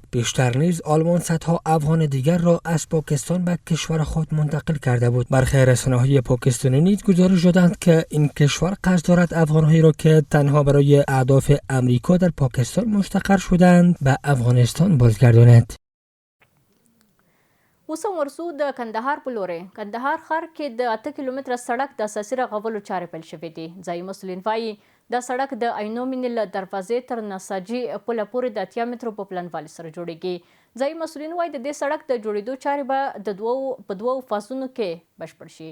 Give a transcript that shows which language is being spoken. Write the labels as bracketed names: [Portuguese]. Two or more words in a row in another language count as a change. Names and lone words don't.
[Persian] بیشتر نیز آلمان صدها افغان دیگر را از پاکستان به کشور خود منتقل کرده بود. برخی رسانه‌های پاکستانی نیز گزارش دادند که این کشور قصد دارد افغان‌هایی را که تنها برای اهداف آمریکا در پاکستان مستقر شدند به افغانستان بازگرداند. [Pashto] اوس ورسو د کندهار په لورې کندهار ښار کې د 8 کیلومتره سړک د اساسي رغولو چارې پیل شوې دي. ځایي مسؤلین وایي دا سړک د عینو مینې له دروازې تر نساجي پله پورې د 80 مترو په پلنوالي سره جوړیږي. ځایي مسؤلین وایي د دې سړک د جوړېدو چارې به په دوو فازونو کې بشپړ شي.